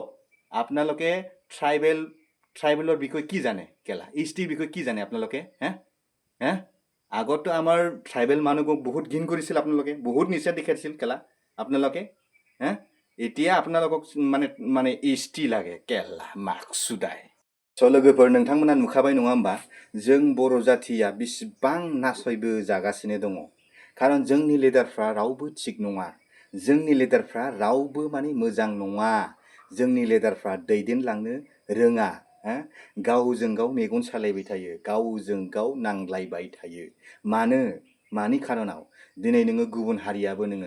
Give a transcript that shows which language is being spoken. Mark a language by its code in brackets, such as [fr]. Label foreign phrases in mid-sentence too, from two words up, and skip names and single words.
[as] আপোনালোকে ট্ৰাইবেলৰ বিষয়ে কি জানে কেলা? এছটিৰ বিষয়ে কি জানে আপোনালোকে? আগততো আমাৰ ট্ৰাইবেল মানুহক বহুত ঘিণ কৰিছিল আপোনালোকে, বহুত নিচা দেখাইছিল কেলা আপোনালোকে। এতিয়া আপোনালোকক এছটি লাগে কেলা, মাকসুদাই। [brx] स' लोगोफोर नोंथांमोना नुखाबाय नङा होमबा जों बर' जाथिया बेसेबां नासयबो जागासिनो दङ खारन जोंनि लिडारफ्रा रावबो थिग नङा जोंनि लिडारफ्रा रावबो माने मोजां नङा जोंनि लिडारफ्रा दैदेनलांनो रोङा गावजों गाव मेगन सालायबाय थायो गावजों गाव नांलायबाय थायो मानि खारनाव दिनै नोङो गुबुन हारियाबो नोङो